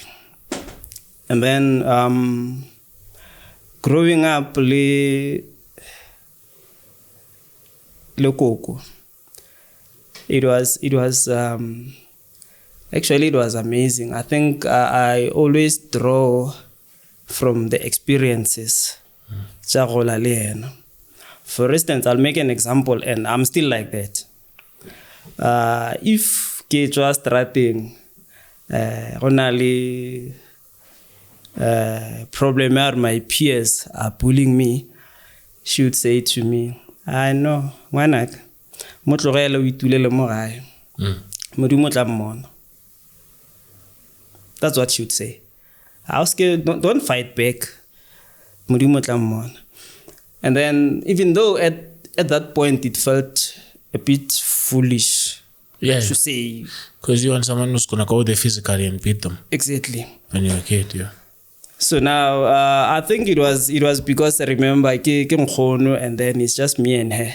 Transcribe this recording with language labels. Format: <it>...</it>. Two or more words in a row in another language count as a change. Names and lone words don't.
<en>And then growing up, Lokoko, it was actually it was amazing. I think I always draw from the experiences. For instance, I'll make an example, and I'm still like that. If</en> <tn>ke tswa strateng</tn> <en>only problem are my peers are bullying me, she would say to me, I know,</en> <tn>ngwanaka mo tlogele o itulele mo gae modimo tla mmona.</tn> <en>That's what she would say. I was scared, don't fight back,</en> <tn>modimo tla mmona.</tn> <en>And then even though at that point it felt a bit foolish to say, because you want someone who's gonna go there physically and beat them. Exactly. When you're a kid, yeah. So now I think it was because I remember and then it's just me and her.</en>